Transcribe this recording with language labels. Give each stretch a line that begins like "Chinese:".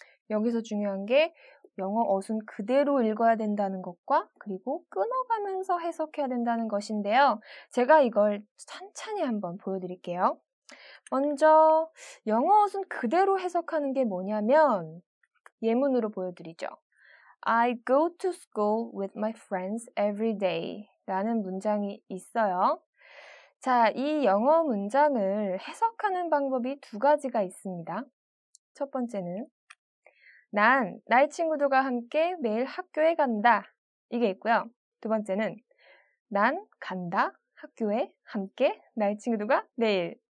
Korean: 여기서 중요한 게 영어 어순 그대로 읽어야 된다는 것과 그리고 끊어가면서 해석해야 된다는 것인데요. 제가 이걸 천천히 한번 보여드릴게요. 먼저 영어 어순 그대로 해석하는 게 뭐냐면 예문으로 보여드리죠.
English: I go to school with my friends every day
Korean: 라는 문장이 있어요. 자, 이 영어 문장을 해석하는 방법이 두 가지가 있습니다. 첫 번째는 난 나의 친구들과 함께 매일 학교에 간다. 이게 있고요. 두 번째는 난 간다. 학교에 함께 나의 친구들과 매일.